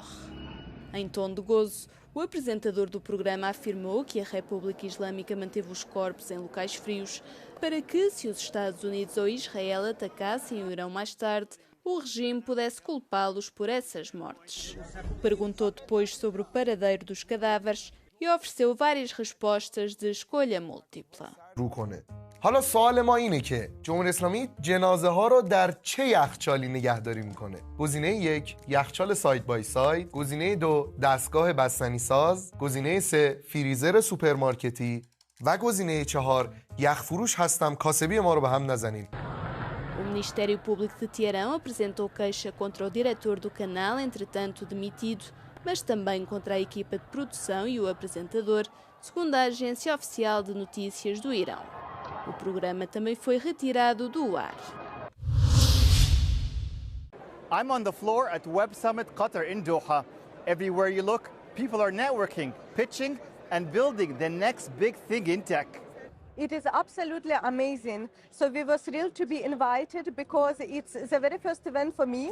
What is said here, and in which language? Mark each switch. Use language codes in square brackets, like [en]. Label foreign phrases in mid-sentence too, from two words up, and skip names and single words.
[pt] Em tom de gozo, o apresentador do programa afirmou que a República Islâmica manteve os corpos em locais frios para que, se os Estados Unidos ou Israel atacassem o Irão mais tarde, o regime pudesse culpá-los por essas mortes. Perguntou depois sobre o paradeiro dos cadáveres e ofereceu várias respostas de escolha múltipla. [fa] حالا سوال ما اینه که جمهوری اسلامی جنازه ها رو در چه یخچالی نگهداری میکنه؟ گزینه 1 یخچال [en] side by side, [fa] گزینه 2 دستگاه بستنی ساز، گزینه 3 فریزر سوپرمارکتی و گزینه 4 یخفروش هستم کاسبی ما رو به هم نزنین. [pt] O Ministério Público de Teherão apresentou queixa contra o diretor do canal, entretanto demitido, mas também contra a equipa de produção e o apresentador, segundo a agência oficial de notícias do Irão. O programa também foi retirado do ar. [en] I'm on the floor at Web Summit Qatar in Doha. Everywhere you look, people are networking, pitching, and building the next big thing in tech. It is absolutely amazing. So we were thrilled to be invited because it's the very first event for me.